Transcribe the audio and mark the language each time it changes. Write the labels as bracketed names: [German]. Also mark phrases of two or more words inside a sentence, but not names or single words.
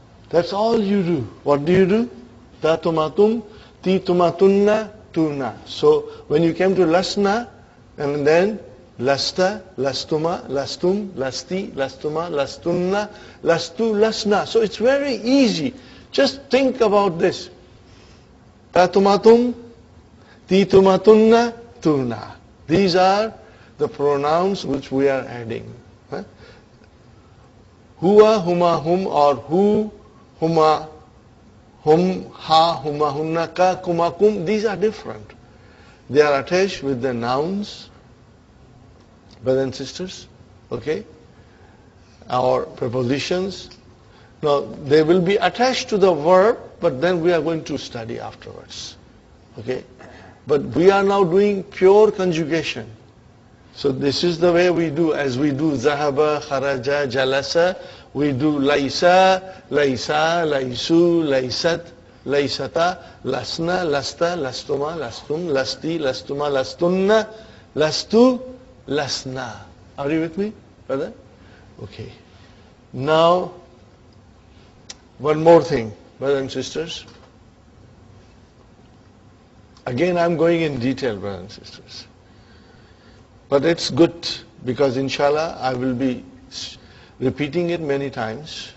[English] That's all you do. What do you do? [Arabic] تَ تُمَاتُمْ، تِ تُمَاتُنَّ, tuna. [English] So when you came to lasna, and then [Arabic] لَسْتَ لَسْتُمَا لَسْتُمْ لَسْتِ لَسْتُمَا لَسْتُنَّ لَسْتُ لَسْنَا. [English] So it's very easy. Just think about this. [Arabic] تَ تُمَاتُمْ، تِ تُمَاتُنَّ, tuna. [English] These are the pronouns which we are adding. [Arabic] هُوَ هُمَا هُمْ, or هُ هُمَا هُمْ هَا هُمَا هُنَّ كَ كُمَا, kum. [English] These are different. They are attached with the nouns, brothers and sisters, okay? Our prepositions. Now, they will be attached to the verb, but then we are going to study afterwards, okay? But we are now doing pure conjugation. So this is the way we do, as we do [Arabic] ذَهَبَ خَرَجَ جَلَسَ, [English] we do [Arabic] لَيْسَ لَيْسَ لَيْسُوا لَيْسَتْ, لَيْسَتَا لَسْنَا لَسْتَ لَسْتُمَا لَسْتُمْ لَسْتِ لَسْتُمَا لَسْتُنَّ لَسْتُ لَسْنَا. [English] Are you with me, brother? Okay. Now, one more thing, brothers and sisters. Again, I'm going in detail, brothers and sisters. But it's good because inshallah I will be repeating it many times.